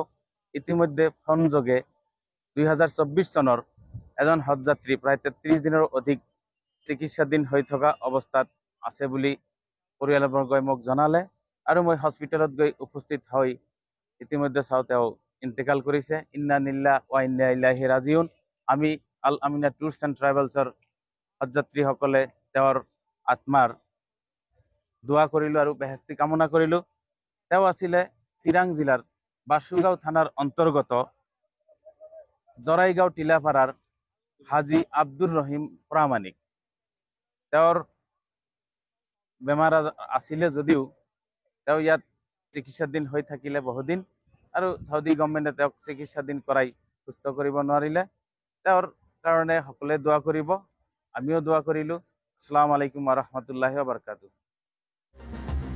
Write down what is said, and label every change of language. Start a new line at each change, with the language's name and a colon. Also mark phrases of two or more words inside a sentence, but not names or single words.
Assamese: ইতিমধ্যে ফোন যোগে 2024 চনৰ এজন হজ যাত্ৰী প্ৰায় 33 দিনৰ অধিক চিকিৎসাধীন হৈ থকা অৱস্থাত আছে বুলি পৰিয়ালবৰ্গই মোক জনালে আৰু মই হস্পিটেলত গৈ উপস্থিত হৈ ইতিমধ্যে চাওঁ তেওঁ ইন্তেকাল কৰিছে।
Arabic: إنا لله وإنا إليه راجعون.
Assamese: আমি আল আমিনা টুৰছ এণ্ড ট্ৰেভেলছৰ হজযাত্ৰীসকলে তেওঁৰ আত্মাৰ দোৱা কৰিলোঁ আৰু বেহেস্তি কামনা কৰিলোঁ। তেওঁ আছিলে চিৰাং জিলাৰ বাসুগাঁও থানাৰ অন্তৰ্গত জৰাইগাঁও টিলাপাৰাৰ হাজী আব্দুৰ ৰহিম প্ৰামাণিক। তেওঁৰ বেমাৰ আছিলে যদিও তেওঁ ইয়াত চিকিৎসাধীন হৈ থাকিলে বহুদিন আৰু
English: Saudi government
Assamese: তেওঁক চিকিৎসাধীন কৰাই সুস্থ কৰিব নোৱাৰিলে। তেওঁৰ কাৰণে সকলোৱে দোৱা কৰিব, আমিও দোৱা কৰিলোঁ।
Arabic: السلام عليكم ورحمة الله وبركاته.